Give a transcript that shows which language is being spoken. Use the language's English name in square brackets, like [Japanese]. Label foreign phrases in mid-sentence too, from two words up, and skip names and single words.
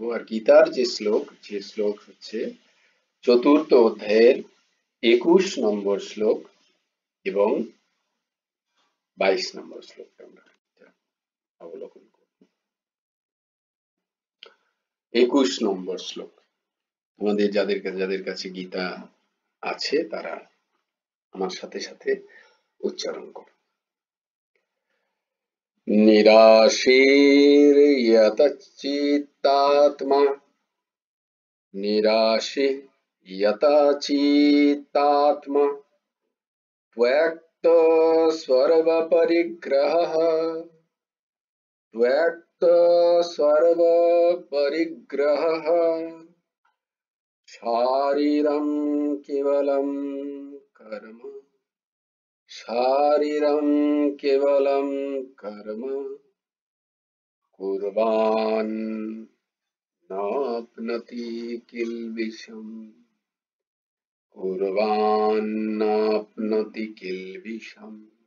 [Bangla] আর গীতার যে শ্লোক হচ্ছে চতুর্থ অধ্যায়ের ২১ নম্বর শ্লোক এবং ২২ নম্বর শ্লোক আমরা অবলোকন করব। ২১ নম্বর শ্লোক আমাদের যাদের কাছে গীতা আছে তারা আমার সাথে সাথে উচ্চারণ করো। [Sanskrit] निराशीर्यतचित्तात्मा निराशी यतचित्तात्मा त्वक्त सर्वपरिग्रहः त्वक्त सर्वपरिग्रहः शारीरं केवलं कर्म शारीरं केवलं कर्म कुर्वान् नाप्नोति किल्बिषम् कुर्वान् नाप्नोति किल्बिषम्।